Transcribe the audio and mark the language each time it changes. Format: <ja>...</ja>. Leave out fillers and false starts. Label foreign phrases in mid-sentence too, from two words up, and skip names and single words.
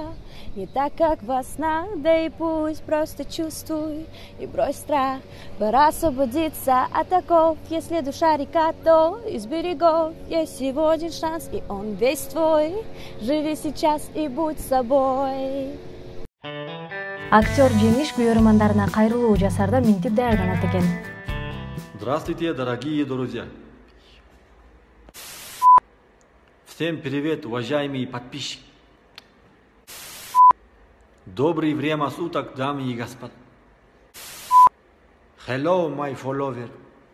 <ru>Не так, как во снах, да и пусть просто чувствуй и брось страх. Пора освободиться от оков, если душа река, то из берегов есть всего один шанс, и он весь твой. Живи сейчас и будь собой.</ru> <ky>Актер Жемиш күйөрмандарына кайрылуу жасарда минтип даярданат экен.</ky> <ru>Здравствуйте, дорогие друзья! Всем привет, уважаемые подписчики! Доброе время суток, дамы и господа!</ru> <en>Hello, my follower!</en>